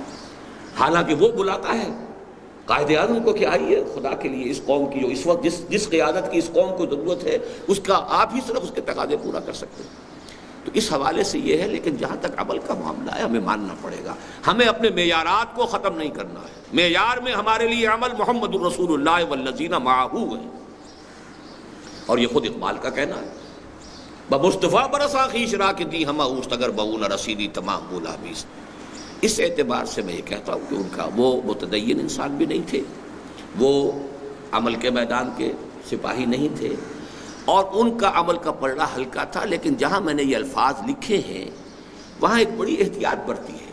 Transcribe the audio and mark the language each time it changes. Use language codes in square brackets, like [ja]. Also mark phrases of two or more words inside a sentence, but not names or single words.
[ur] حالانکہ وہ بلاتا ہے قائد اعظم کو کہ آئیے خدا کے لیے اس قوم کی جو اس وقت جس قیادت کی اس قوم کو ضرورت ہے، اس کا آپ ہی صرف اس کے تقاضے پورا کر سکتے ہیں۔ تو اس حوالے سے یہ ہے، لیکن جہاں تک عمل کا معاملہ ہے ہمیں ماننا پڑے گا، ہمیں اپنے معیارات کو ختم نہیں کرنا ہے۔ معیار میں ہمارے لیے عمل [ar] محمد الرسول اللہ والذین معہ [ur] ہے، اور یہ خود اقبال کا کہنا ہے، [fa] بمصطفیٰ برساں خویش را کہ دی ہمہ اوست اگر بہو نہ رسیدی تمام بولا بیس۔ [ur] اس اعتبار سے میں یہ کہتا ہوں کہ ان کا وہ متدین انسان بھی نہیں تھے، وہ عمل کے میدان کے سپاہی نہیں تھے، اور ان کا عمل کا پلڑا ہلکا تھا، لیکن جہاں میں نے یہ الفاظ لکھے ہیں وہاں ایک بڑی احتیاط برتی ہے۔